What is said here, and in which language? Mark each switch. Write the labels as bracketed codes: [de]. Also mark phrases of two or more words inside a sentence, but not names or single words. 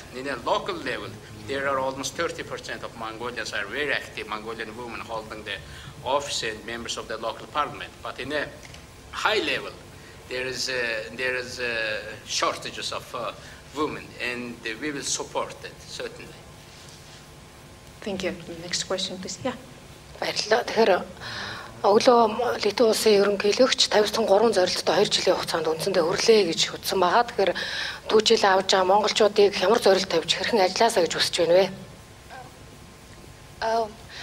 [en] In a local level, there are almost 30% of Mongolians are very active, Mongolian women holding the office and members of the local parliament. But in a high level, there is shortages of women, and we will support it, certainly. Thank you. Next question, please. Yeah. [mn] Тэгэхээр өглөө Литва улсын ерөнхийлөгч 53 зорилттой 2 жилийн хугацаанд үндсэндээ хүрлээ гэж хөтсөн байгаа. Тэгэхээр 4 жил авч байгаа монголчуудыг ямар зорилт тавьж хэрхэн ажилласаа гэж хүсэж байна вэ?